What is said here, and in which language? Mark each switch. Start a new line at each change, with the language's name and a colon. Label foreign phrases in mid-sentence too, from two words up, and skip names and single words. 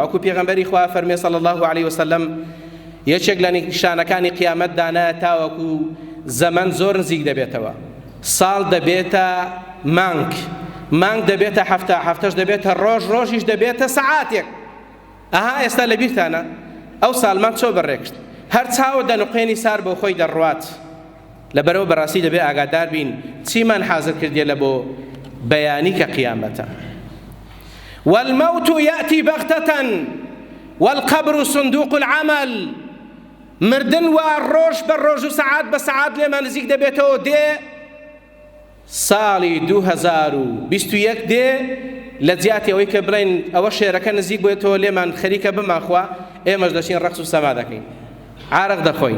Central Kurdish: وەکو پێغەمبەری خوا فەرمێ
Arabic: صلی الله عليه وسلم
Central Kurdish: یەکێک لە نیشانەکانی قیامەتدانە تاوەکو زەمەن زۆر نزیک دەبێتەوە، ساڵ دەبێتە مانگ دەبێتە هەفتەش دەبێتە ڕۆژیش دەبێتە سەعاتێک. ئەها ئێستا لە بیرتانە ئەو ساڵمان چۆ بەڕێکشت، هەر چاوە دەنوقێنی سار بۆ خۆی دەڕوات. لەبەرەوە بەڕاستی دەبێت ئاگادار بین چیمان حازر کردێ لە بۆ بەیانی کە قیامەتە.
Arabic: والموت يأتي بغتة والقبر صندوق العمل.
Central Kurdish: مردن و ڕۆژ بە ڕۆژ و سەعات بە سەعات لێمان نزیک دەبێتەوە. دێ ساڵی 2021 دێ لە جیاتی ئەوەی کە بڵێن ئەوە شێرەکە نزیک بێتەوە لێمان خەریکە بماخوا، ئێمەش دەچین ڕەقس و سەما دەکەین، عارق دەخۆین.